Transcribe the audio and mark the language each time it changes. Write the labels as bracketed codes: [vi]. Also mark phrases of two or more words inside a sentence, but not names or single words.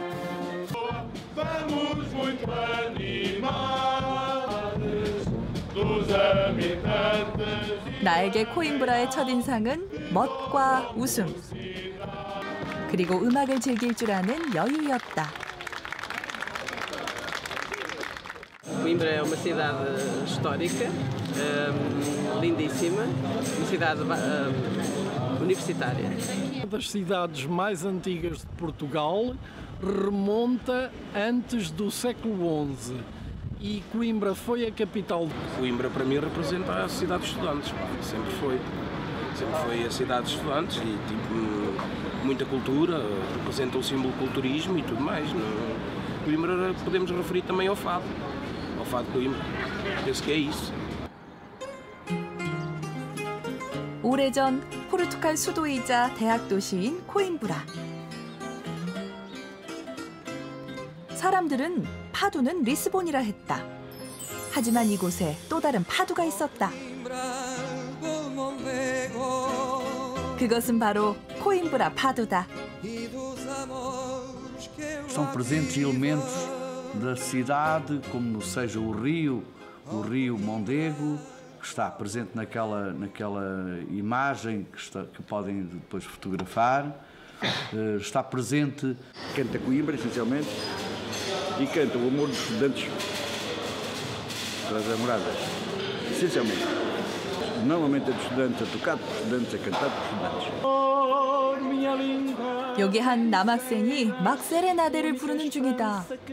[ko] 나에게 코임브라의 첫인상은 멋과 웃음, 그리고 음악을 즐길 줄 아는 여유였다. [pt] Coimbra é uma cidade histórica, lindíssima, uma cidade universitária. Uma das cidades mais antigas de Portugal remonta antes do século XI E Coimbra foi a capital. Coimbra para mim representa a cidade dos estudantes, pá. Sempre foi a cidade dos estudantes e tipo, muita cultura, representa o símbolo do culturismo e tudo mais. Coimbra podemos referir também ao fado de Coimbra. Penso que é isso. [ko] 오래전 포르투갈 수도이자 대학 도시인 코임브라. 사람들은 파두는 리스본이라 했다. 하지만 이곳에 또 다른 파두가 있었다. 그것은 바로 코임브라 파두다. [pt] São presentes elementos da cidade, como seja o rio Mondego, que está presente naquela imagem que podem depois fotografar. Está presente... Canta Coimbra, essencialmente, e canta o amor dos estudantes para as namoradas, essencialmente. Normalmente é de estudantes, é tocado por estudantes, é cantado por estudantes. [ko] 여기 한 남학생이 막 세레나데를 부르는 중이다.